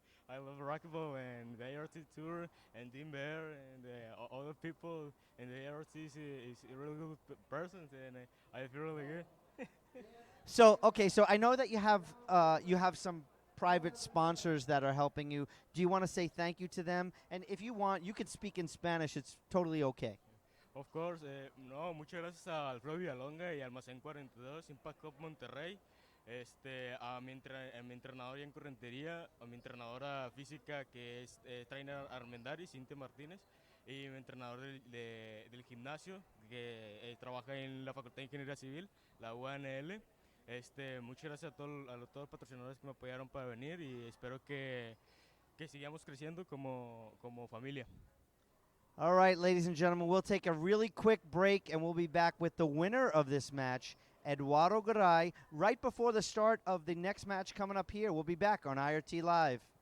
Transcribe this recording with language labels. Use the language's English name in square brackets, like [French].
[English] I love racquetball and the ART tour and Dean Bear and other people in the ART is a really good person, and I feel really good. So, okay, so I know that you have some private sponsors that are helping you. Do you want to say thank you to them? And if you want, you could speak in Spanish. It's totally okay. Of course, [Spanish] no, muchas gracias a Alfredo Villalonga y Almacén 42, Impact Cup Monterrey, a mi entrenador en correntería, a mi entrenadora física que es trainer Armendari, Cintia Martínez, y mi entrenador del gimnasio que trabaja en la Facultad de Ingeniería Civil, la UANL. Muchas gracias a todos los patrocinadores que me apoyaron para venir y espero que sigamos creciendo como familia. [English] All right, ladies and gentlemen, we'll take a really quick break, and we'll be back with the winner of this match, Eduardo Garay, right before the start of the next match coming up here. We'll be back on IRT Live.